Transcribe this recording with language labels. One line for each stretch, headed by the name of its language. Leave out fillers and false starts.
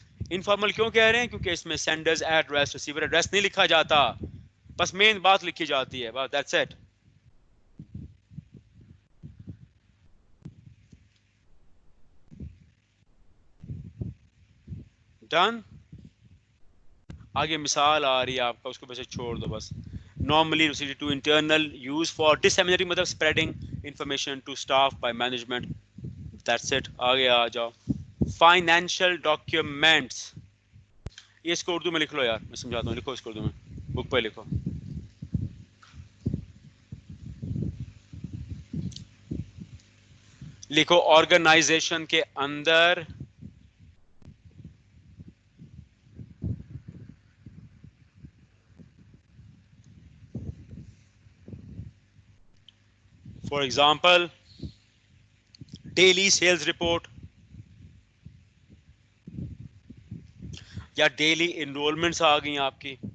Urdu: Informal کیوں کہہ رہے ہیں؟ کیونکہ اس میں سینڈرز ایڈریس, ریسیور ایڈریس نہیں لکھا جاتا, بس مین بات لکھی جاتی ہے, بس
English: That's it.
Urdu: ڈن. آگے مثال آ رہی ہے آپ کا, اس کو ویسے چھوڑ دو بس.
English: normally received to internal use for disseminating, مطلب spreading information to staff by management. That's it.
Urdu: آگے آ جاؤ. financial documents, یہ اس کو اردو میں لکھ لو یار, میں سمجھاتا ہوں, لکھو اس کو اردو میں, بک پہ لکھو. لکھو آرگنائزیشن کے اندر for example daily sales report, یا ڈیلی انرولمنٹس آ گئی آپ کی,